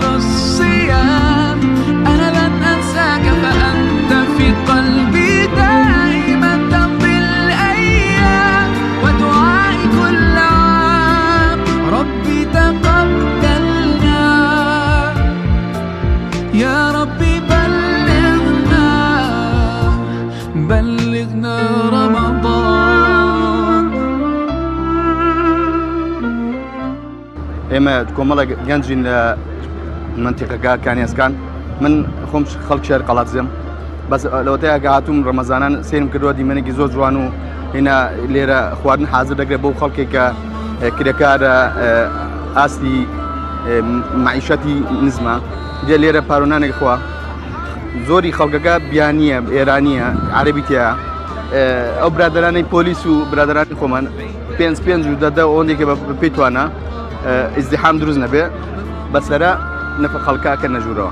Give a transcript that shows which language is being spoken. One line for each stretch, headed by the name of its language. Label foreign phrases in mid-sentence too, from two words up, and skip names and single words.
Arabic: الصيام أنا لن أنساك فأنت في قلبي دائما تمضي الأيام ودعائي كل عام ربي تقبلنا يا ربي بلغنا رمضان
Central Kurdish: ئێمە کۆمەڵێک گەنجین لە منتیقەکە کانیێسکان من خۆم خەڵک شێر قەڵاتزم بەس لەوەتەیە هاتووم ڕەمەزانان سێرم کردووە دیمەنێکی زۆر جوان و هێنا لێرە خواردن حازر دەگرێت بۆ خەڵکێک کە کرێکارە ئاستی معیشەتی نزمە دێ لێرە پارۆنانێک خوا زۆری خەڵکەکە بیانیە ئێرانیە عەرەبی تایە ئەو برادرانەی پۆلیس و برادرانی خۆمان پێنج و دەدە ئەوەندێکە پێی توانە ئیزدیحام دروست نەبێ بەسەرە نەفە خەڵکاکە نەژوورەوە